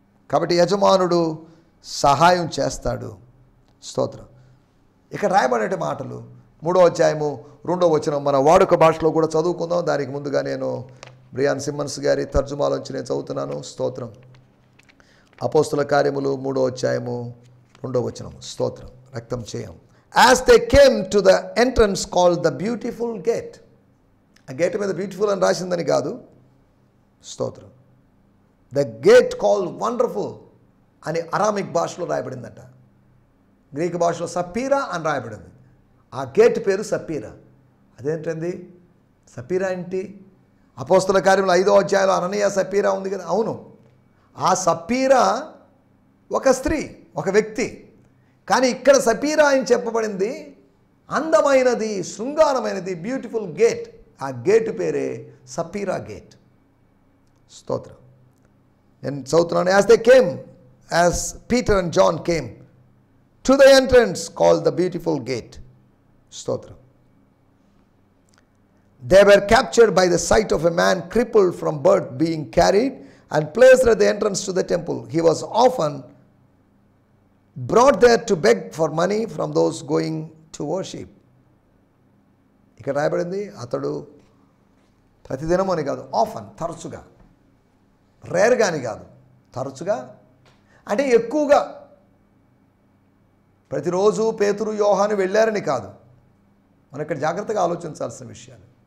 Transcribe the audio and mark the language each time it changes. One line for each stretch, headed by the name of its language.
Telugu: కాబట్టి యజమానుడు సహాయం చేస్తాడు. స్తోత్రం. ఇక్కడ రాయబడే మాటలు 3వ అధ్యాయము 2వ వచనం మన వాడుక భాషలో కూడా చదువుకుందాం. దానికి ముందుగా నేను బ్రియాన్ సిమ్మన్స్ గారి తర్జుమాలోంచి నేను చదువుతున్నాను. స్తోత్రం. అపోస్తుల కార్యములు 3వ అధ్యాయము 2వ వచనం. స్తోత్రం. రక్తం చేయం.
English: As they came to the entrance called the beautiful gate.
Telugu: ఆ గేట్ మీద బ్యూటిఫుల్ అని రాసిందని కాదు. స్తోత్రం.
English: the gate called wonderful
Telugu: అని అరామిక్ భాషలో రాయబడిందట. గ్రీక్ భాషలో సప్పీరా అని రాయబడింది. ఆ గేట్ పేరు సప్పీరా. అదేంటండి సప్పీరా ఏంటి? అపోస్తుల కార్యంలో 5వ అధ్యాయంలో అననీయ సప్పీరా ఉంది కదా. అవును, ఆ సప్పీరా ఒక స్త్రీ, ఒక వ్యక్తి. కానీ ఇక్కడ సపీరా అని చెప్పబడింది అందమైనది, శృంగారమైనది, బ్యూటిఫుల్ గేట్. ఆ గేట్ పేరే సపీరా గేట్. స్తోత్రం. నేను చదువుతున్నాను.
English: As they came, as Peter and John came to the entrance called the beautiful gate.
Telugu: స్తోత్రం.
English: They were captured by the sight of a man crippled from birth being carried and placed at the entrance to the temple. He was often brought there to beg for money from those going to worship.
Telugu: ఇక్కడ రాయబడింది అతడు ప్రతిదినం అని కాదు, often, తరచుగా, రేర్గా అని కాదు, తరచుగా అంటే ఎక్కువగా. ప్రతిరోజు పేతురు యోహాను వెళ్ళారని కాదు. మనం ఇక్కడ జాగ్రత్తగా ఆలోచించాల్సిన విషయాలు.